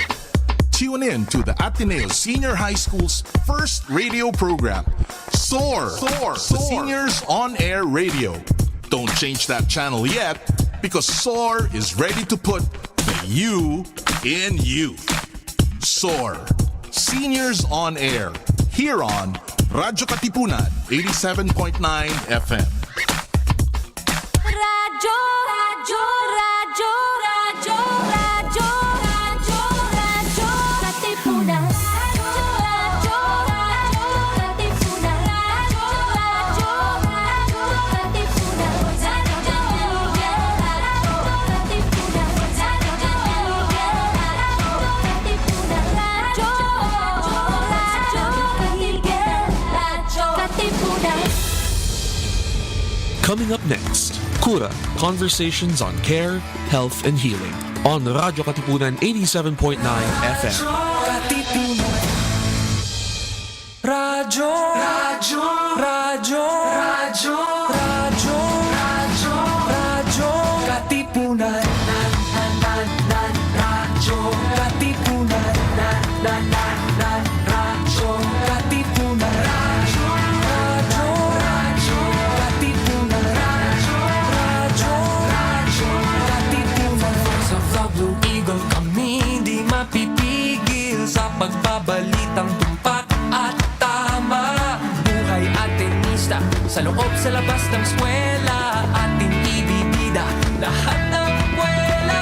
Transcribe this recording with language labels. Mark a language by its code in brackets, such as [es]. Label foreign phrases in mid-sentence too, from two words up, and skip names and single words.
[en] Tune in to the Ateneo Senior High School's first radio program, SOAR, the Seniors On Air Radio. Don't change that channel yet, because SOAR is ready to put the you in youth. SOAR, Seniors On Air, here on Radyo Katipunan, 87.9 FM. Radyo, radyo, radyo, radyo, radyo, radyo, radyo, Katipunan. Radyo, radyo, Katipunan. Radyo, radyo, radyo, Katipunan. Radyo, Katipunan. Radyo, Katipunan. Coming up next, Cura, conversations on care, health, and healing on Radyo Katipunan 87.9 FM. Radyo, radyo, radyo, radyo, radyo, radyo, radyo, Katipunan, radyo, Katipunan, radyo, Katipunan, radyo, radyo, Katipunan, radyo, Katipunan. [tl] Sa Vlog Blue Eagle kami di mapipigil sa pagbabalitang tumpak at tama. Buhay Atenista sa loob sa labas ng eskwela, ating ibibida lahat ng kwela.